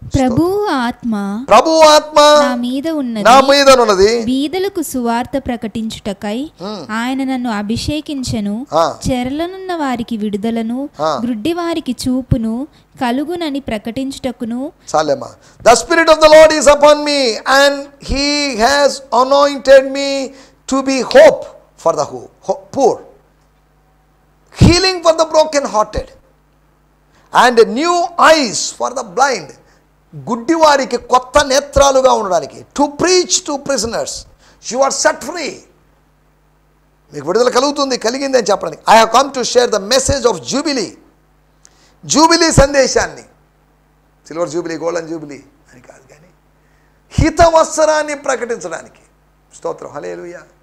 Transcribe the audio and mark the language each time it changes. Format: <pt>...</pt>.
<te>ప్రభువు ఆత్మ నా మీద ఉన్నది, బీదలకు సువార్త ప్రకటించుటకై ఆయన నన్ను అభిషేకించెను, చెరలనున్న వారికి విడుదలను, గ్రుడ్డి వారికి చూపును కలుగునని ప్రకటించుటకును. చాలేమా.</te> <en>The Spirit of the Lord is upon me and He has anointed me to be hope for the poor, healing for the broken hearted, and new eyes for the blind.</en> <te>గుడ్డి వారికి కొత్త నేత్రాలుగా ఉండడానికి,</te> <en>To preach to prisoners, you are set free.</en> <te>మీకు విడుదల కలుగుతుంది, కలిగింది అని చెప్పడానికి.</te> <en>I have come to share the message of jubilee.</en> <te>Jubilee సందేశాన్ని, సిల్వర్ జూబిలీ, గోల్డెన్ జూబిలీ అని కాదు, కానీ హితవత్సరాన్ని ప్రకటించడానికి. స్తోత్రం, హల్లెలూయా.</te>